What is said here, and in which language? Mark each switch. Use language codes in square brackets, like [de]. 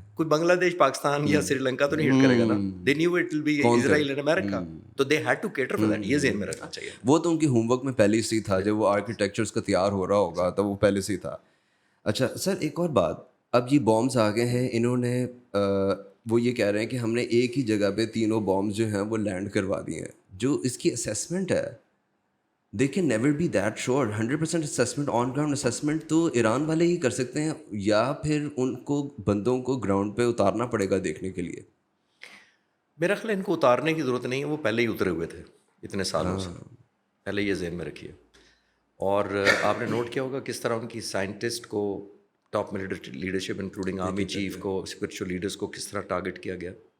[ur] کوئی بنگلہ دیش, پاکستان یا سری لنکا تو نہیں ہٹ کرے گا نا. [en] they knew it will be Israel and America, [ur] تو [en] They had to cater for that. [ur] یہ ذہن میں رکھنا چاہیے. وہ تو ان کی ہوم ورک میں پہلے سے ہی تھا, جب وہ آرکیٹیکچرس کا تیار ہو رہا ہوگا تو وہ پہلے سے ہی تھا. اچھا سر ایک اور بات, اب یہ بامز آ گئے ہیں, انہوں نے وہ یہ کہہ رہے ہیں کہ ہم نے ایک ہی جگہ پہ تینوں بامز جو ہیں وہ لینڈ کروا دیے ہیں. جو اس کی اسیسمنٹ ہے [en] they can never be that sure. 100% assessment, on ground assessment [ur] تو ایران والے ہی کر سکتے ہیں, یا پھر ان کو بندوں کو گراؤنڈ پہ اتارنا پڑے گا دیکھنے کے لیے. میرا خیال ان کو اتارنے کی ضرورت نہیں ہے, وہ پہلے ہی اترے ہوئے تھے اتنے سالوں سے, پہلے یہ ذہن میں رکھیے. اور آپ نے نوٹ کیا ہوگا کس طرح ان کی سائنٹسٹ کو, top leadership including army chief کو, اسپرچل لیڈرس کو کس طرح ٹارگیٹ کیا گیا.